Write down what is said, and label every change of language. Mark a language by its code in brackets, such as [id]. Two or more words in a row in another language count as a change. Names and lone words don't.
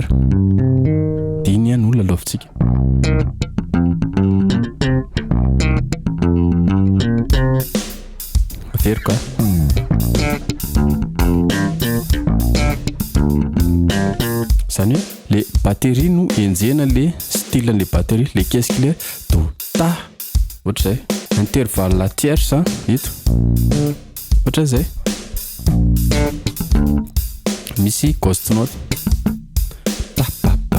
[mg] Diny no lalaovintsika. Very quoi. Zany hoe [fr] les batteries [mg] no enjehana [fr] le style les batteries, les caisses [mg] le do ta. Ohatra zay. [fr] Intervalle la tierce ito. [mg] Ohatra zay. Misy [en] ghost note. Pa pa pa.